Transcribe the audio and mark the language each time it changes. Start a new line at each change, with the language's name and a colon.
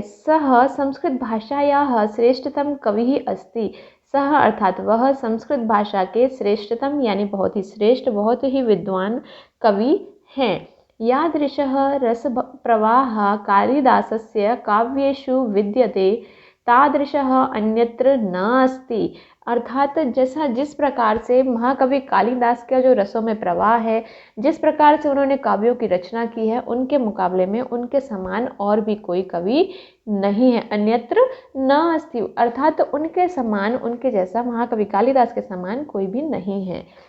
Sanskrit: सः संस्कृत भाषायाः श्रेष्ठतम कविः अस्ति।
Hindi: सः अर्थात वह संस्कृत भाषा के श्रेष्ठतम यानी बहुत ही श्रेष्ठ, बहुत ही विद्वान कवि हैं।
Sanskrit: यादृशः रस प्रवाह कालिदासस्य काव्येषु विद्यते तादृशः अन्यत्र न अस्ति।
Hindi: अर्थात जैसा जिस प्रकार से महाकवि कालिदास का जो रसों में प्रवाह है, जिस प्रकार से उन्होंने काव्यों की रचना की है, उनके मुकाबले में उनके समान और भी कोई कवि नहीं है।
Sanskrit: अन्यत्र न अस्ति
Hindi: अर्थात उनके समान, उनके जैसा महाकवि कालिदास के समान कोई भी नहीं है।